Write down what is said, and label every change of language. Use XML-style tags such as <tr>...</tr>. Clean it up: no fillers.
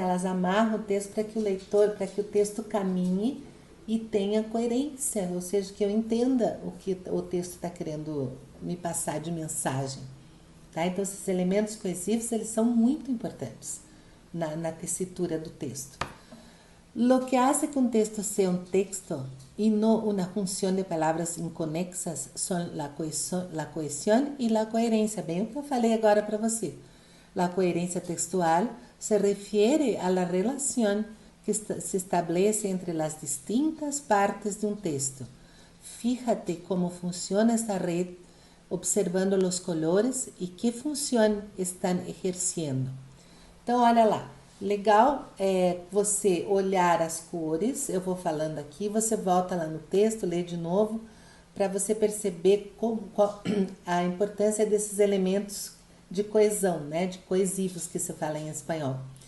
<pt>Elas amarram o texto para que o leitor, para que o texto caminhe e tenha coerência, ou seja, que eu entenda o que o texto está querendo me passar de mensagem. Tá? Então, esses elementos coesivos, eles são muito importantes na tessitura do texto.</pt> <es>Lo que hace que un texto sea un texto y no una junción de palabras inconexas son la cohesión y la coherencia.</es> <pt>Bem o que eu falei agora para você.</pt> <es>La coherencia textual se refiere a la relación que se establece entre las distintas partes de un texto. Fíjate cómo funciona esta red observando los colores y qué función están ejerciendo.</es> <pt>Então, olha lá. Legal você olhar as cores, eu vou falando aqui, você volta lá no texto, lê de novo, para você perceber qual a importância desses elementos de coesão, né, de coesivos que se fala em espanhol.</pt>